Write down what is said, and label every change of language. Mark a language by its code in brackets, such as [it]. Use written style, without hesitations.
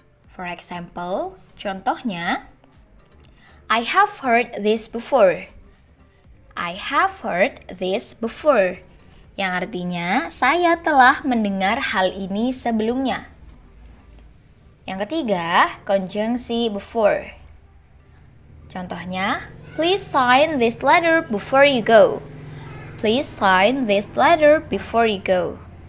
[en] For example, [id] contohnya, [en] I have heard this before. I have heard this before, [id] yang artinya saya telah mendengar hal ini sebelumnya. Yang ketiga, konjungsi before. Contohnya, [en] please sign this letter before you go. Please sign this letter before you go.